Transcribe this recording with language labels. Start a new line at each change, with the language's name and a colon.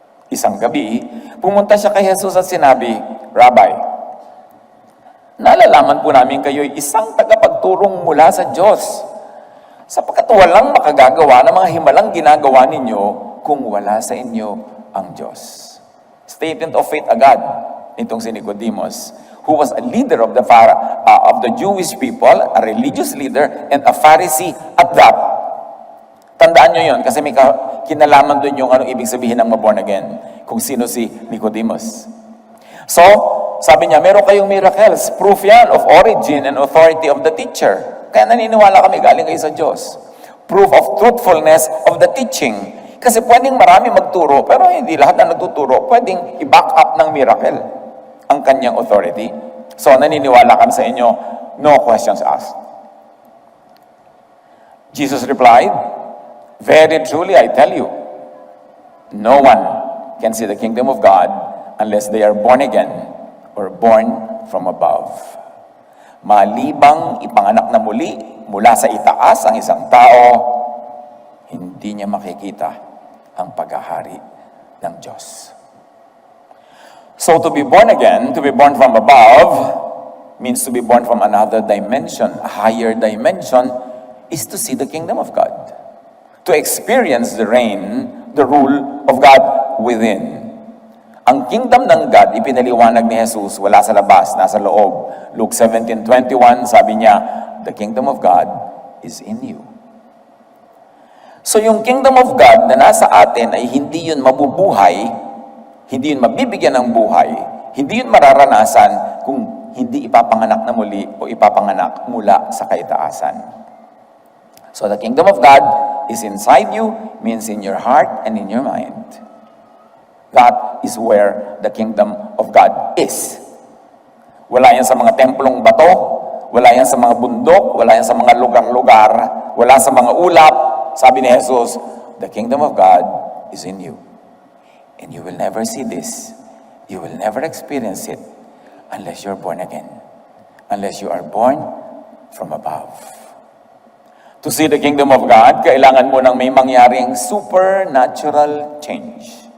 Filipino: Isang gabi, pumunta siya kay Jesus at sinabi, Rabbi, nalalaman po namin kayo'y isang tagapagturong mula sa Diyos, sapagkat walang makagagawa ng mga himalang ginagawa ninyo kung wala sa inyo ang Diyos.
English: Statement of faith
Filipino: agad nitong si
English: Nicodemus, who was a leader of the Jewish people, a religious leader, and a Pharisee at that.
Filipino: Tandaan nyo yun, kasi may kinalaman doon yung anong ibig sabihin ng ma-born again, kung sino si Nicodemus. So, sabi niya, meron kayong
English: miracles, proof yan of origin and authority of the teacher.
Filipino: Kaya naniniwala kami galing kayo sa Diyos.
English: Proof of truthfulness of the teaching.
Filipino: Kasi pwedeng marami magturo, pero hindi lahat na nagtuturo pwedeng i-back up ng miracle ang kanyang authority. So, naniniwala kami sa inyo,
English: no questions asked. Jesus replied, very truly I tell you, no one can see the kingdom of God unless they are born again or born from above.
Filipino: Malibang ipanganak na muli mula sa itaas ang isang tao, hindi niya makikita ang paghahari ng Diyos.
English: So to be born again, to be born from above, means to be born from another dimension. A higher dimension is to see the kingdom of God. To experience the reign, the rule of God within.
Filipino: Ang kingdom ng God, ipinaliwanag ni Jesus, wala sa labas, nasa loob.
English: Luke 17:21,
Filipino: sabi niya,
English: the kingdom of God is in you.
Filipino: So yung kingdom of God na nasa atin ay hindi yun mabubuhay, hindi yun mabibigyan ng buhay, hindi yun mararanasan kung hindi ipapanganak na muli o ipapanganak mula sa kaitaasan.
English: So the kingdom of God is inside you, means in your heart and in your mind. That is where the kingdom of God is.
Filipino: Wala yan sa mga templong bato, wala yan sa mga bundok, wala yan sa mga lugar-lugar, wala sa mga ulap. Sabi ni Jesus,
English: the kingdom of God is in you. And you will never see this. You will never experience it unless you're born again. Unless you are born from above. To see the kingdom of God,
Filipino: kailangan mo nang may mangyaring
English: supernatural change.